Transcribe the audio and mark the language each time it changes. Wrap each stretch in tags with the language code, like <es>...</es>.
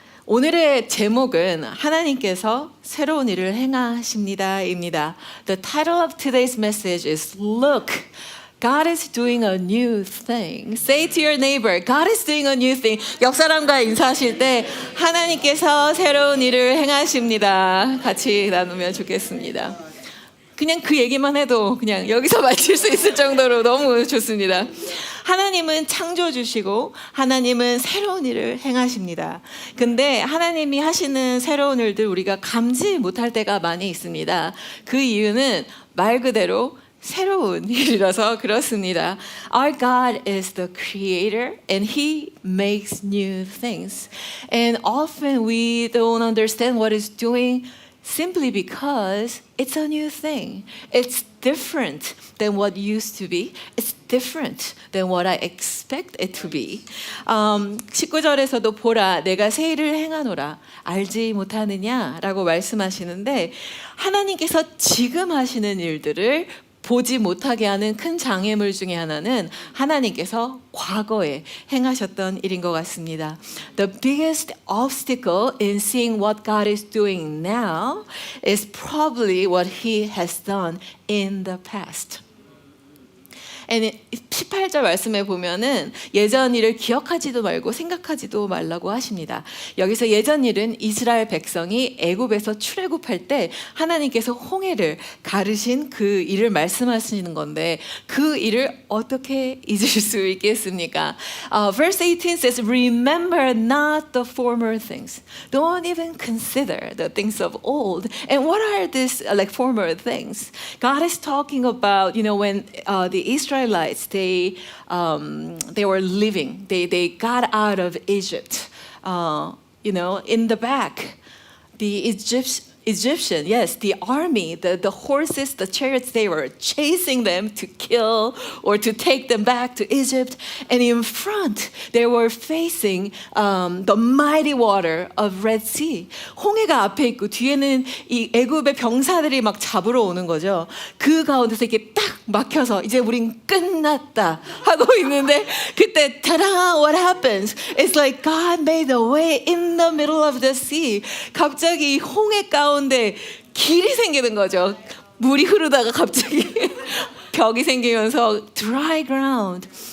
<ko>오늘의 제목은 하나님께서 새로운 일을 행하십니다입니다.</ko> <en>The title of today's message is Look, God is doing a new thing. Say to your neighbor, God is doing a new thing.</en> <ko>옆 사람과 인사하실 때 하나님께서 새로운 일을 행하십니다. 같이 나누면 좋겠습니다. 그냥 그 얘기만 해도 그냥 여기서 마칠 수 있을 정도로 너무 좋습니다. 하나님은 창조주시고 하나님은 새로운 일을 행하십니다. 근데 하나님이 하시는 새로운 일들 우리가 감지 못할 때가 많이 있습니다. 그 이유는 말 그대로 새로운 일이라서 그렇습니다.</ko> <en>Our God is the creator and He makes new things. And often we don't understand what He's doing simply because it's a new thing. It's different than what used to be. It's different than what I expect it to be.</en> <ko>19절에서도 보라 내가 새 일을 행하노라 알지 못하느냐라고 말씀하시는데 하나님께서 지금 하시는 일들을 보지 못하게 하는 큰 장애물 중에 하나는 하나님께서 과거에 행하셨던 일인 것 같습니다.</ko> <en>The biggest obstacle in seeing what God is doing now is probably what He has done in the past.</en> <ko>18절 말씀에 보면은 예전 일을 기억하지도 말고 생각하지도 말라고 하십니다. 여기서 예전 일은 이스라엘 백성이 애굽에서 출애굽할 때 하나님께서 홍해를 가르신 그 일을 말씀하시는 건데 그 일을 어떻게 잊을 수 있겠습니까?</ko> <en>Verse 18 says, Remember not the former things. Don't even consider the things of old. And what are these like former things? God is talking about, when the Israelites they were living, they got out of Egypt. In the back, the Egyptian, yes, the army, the horses, the chariots, they were chasing them to kill or to take them back to Egypt. And in front, they were facing the mighty water of Red Sea.</en> <ko>홍해가 앞에 있고 뒤에는 이 애굽의 병사들이 막 잡으러 오는 거죠. 그 가운데서 이렇게 딱 막혀서 이제 우린 끝났다 하고 있는데 그때 ta-da,</ko> <en>what happens? It's like God made a way in the middle of the sea.</en> <ko>갑자기 홍해 가운데 길이 생기는 거죠. 물이 흐르다가 갑자기 벽이 생기면서</ko> <en>dry ground.</en>